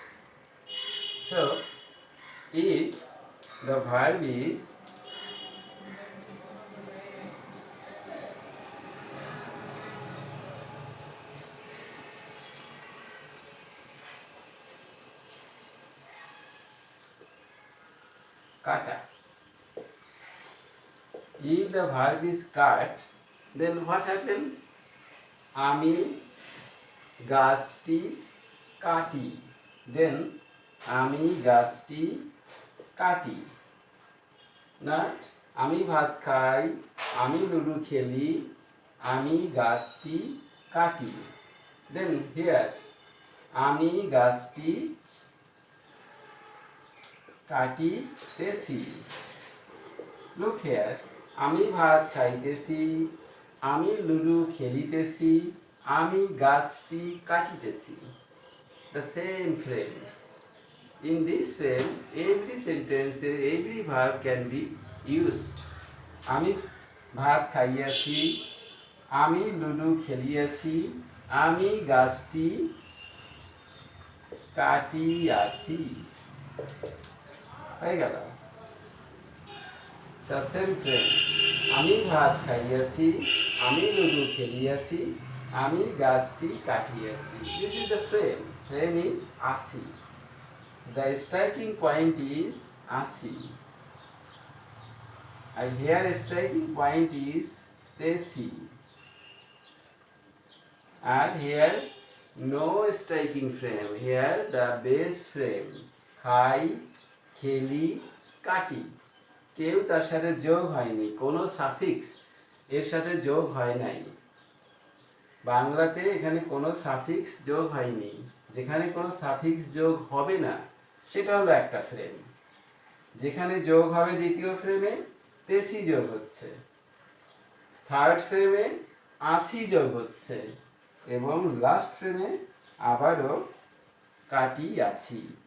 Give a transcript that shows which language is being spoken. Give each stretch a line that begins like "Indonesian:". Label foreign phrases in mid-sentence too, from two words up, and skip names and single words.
English: So, if the verb is kata, if the verb is cut, then what happened?
Bangla: আমি গাছটি কাটি, then আমি গাছটি কাটি। Not আমি ভাত খাই, আমি লুডু খেলি, আমি গাছটি কাটি।
English: Then here
Bangla: আমি গাছটি কাটিতেছি।
English: Look here,
Bangla: আমি ভাত খাইতেছি, আমি লুডু খেলিতেছি, আমি গাছটি কাটিতেছি।
English: The same frame. In this frame, every sentence, every verb can be used.
Bangla: আমি ভাত খাইয়াছি, আমি লুডু খেলিয়াছি, আমি গাছটি কাটিয়াছি। হয়ে গেল।
English: same frame.
Bangla: আমি ভাত খাইয়াছি, আমি লুডু খেলিয়াছি, আমি গাছটি কাটিয়াছি।
English: This is the frame. Frame is 80. The striking point is 80. And here striking point is 83. And here no striking frame. Here the base frame.
Bangla: খাই, খেলি, কাটি। কেউ তার সাথে যোগ হয়নি, কোনো সাফিক্স এর সাথে যোগ হয় নাই। বাংলাতে এখানে কোনো সাফিক্স যোগ হয়নি। যেখানে কোনো সাফিক্স যোগ হবে না সেটা হলো একটা ফ্রেম। যেখানে যোগ হবে দ্বিতীয় ফ্রেমে 83 যোগ হচ্ছে, থার্ড ফ্রেমে 80 যোগ হচ্ছে, এবং লাস্ট ফ্রেমে আবারও কাটিয়াছি।